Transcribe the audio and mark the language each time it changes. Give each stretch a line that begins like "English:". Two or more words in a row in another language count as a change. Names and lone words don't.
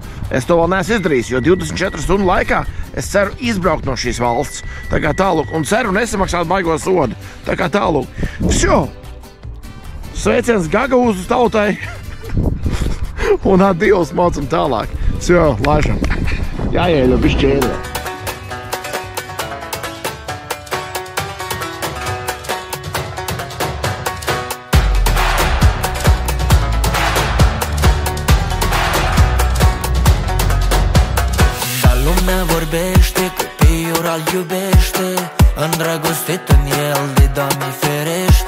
Latvian: Es to vēl neesmu izdarījis, jo 24 stundu laikā es ceru izbraukt no šīs valsts. Tā kā tālūk, un ceru nesamaksāt baigo sodu. Tā kā tālūk. Vsjo! Sveiciens Gagaūzu tautai! Un adios mācam tālāk. Vsjo, laišam. Jāieļo bišķi ēdē.
Romanian: Lumea vorbește, copiul al iubește, îndrăgostit în el de Doamne ferește.